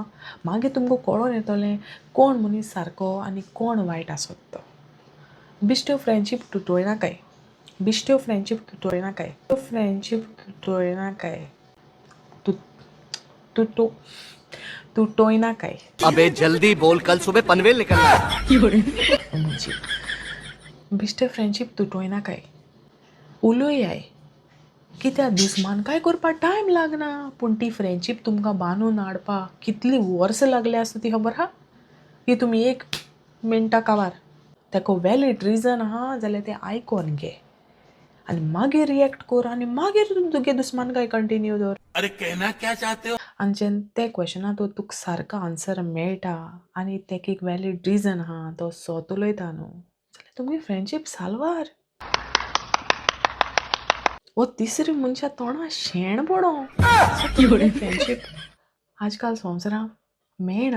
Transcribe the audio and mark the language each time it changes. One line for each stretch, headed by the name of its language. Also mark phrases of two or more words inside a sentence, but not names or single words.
Konkani: मागीर तुमकां कळोन येतोलें कोण मनीस सारको आनी कोण वायट आसत तो. बिश्ट्यो फ्रेंडशीप तुटोयनाकाय, बिश्ट्यो फ्रेंडशीप तुटोयनाकाय, फ्रेंडशीप तुटोयनाकाय, तुटोयनाकाय.
Hindi: अबे जल्दी बोल, कल सुबह पनवेल निकलना है.
Konkani: बिश्ट्यो फ्रेंडशीप तुटोयनाकाय, उलयाय. कित्याक दुस्मानकाय करपा टायम लागना, पूण ती फ्रेंडशीप तुमकां बांदून हाडपा कितलीं वर्सां लागलीं आसता ती खबर आहा. ही तुमी 1 मिनटा काबार तेका वॅलीड रिजन आहा जाल्यार तें आयकोन घे आनी मागीर रिएक्ट कर आनी मागीर तुगे दुस्मानकाय कंटिन्यू दवर.
Hindi: अरे कहना क्या चाहते हो.
Konkani: आनी जेन्ना ते क्वेश्चना तुका सारको आन्सर मेळटा आनी तेका एक वॅलीड रिजन आहा तो सोत उलयता न्हू जाल्यार तुमगे फ्रेंडशीप साल्वार. वो तिसरी मनशा तोंडा शेण पडो फ्रेंडशीप आजकाल संवसारांत मेळना.